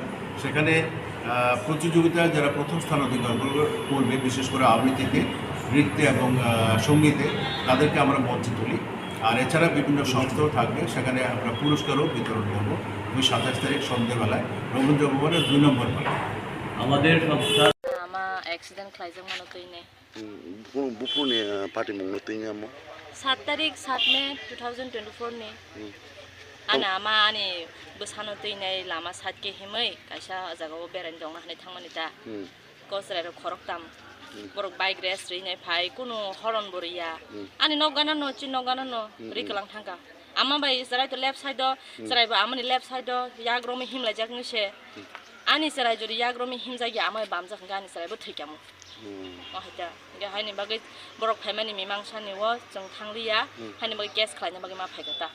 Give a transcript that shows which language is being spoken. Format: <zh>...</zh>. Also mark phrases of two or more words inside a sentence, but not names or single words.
<bn>সেখানে প্রতিযোগিতায় যারা প্রথম স্থান অধিকার করবে, বিশেষ করে আবৃত্তিতে, নৃত্যে এবং সঙ্গীতে, তাদেরকে আমরা মঞ্চে তুলি। আর এছাড়া বিভিন্ন সংস্থাও থাকবে, সেখানে আমরা পুরস্কারও বিতরণ করবো ওই ২৭ তারিখ সন্ধ্যেবেলায় রবীন্দ্র ভবনের ২ নম্বর হলে। আমাদের সংস্থা</bn> <trp>accident khlaijak mano toine bupune party mongno toine mo 7 tarik 7 Mei 2024 ni ana ama ani bosano toine lama satke himai kaisa jagao beran dongna hane thangmani ta kosrai ro khoroktam borok</trp> <en>bike race</en> <trp>rine phai kuno horon boria ani nogana no chin nogana no riklang thangka ama bai sarai to</trp> <en>left side</en> <trp>do sarai ba amani</trp> <en>left side</en> <trp>do yagromi himla jakni se ani sarai jori yagromi himjagi amai bamja khanga ani sarai bo thikamu mahita ga haini bagai borok phaimani mimangsani wo jong thangriya haini bagai gas khlaina bagai ma phaigata</trp>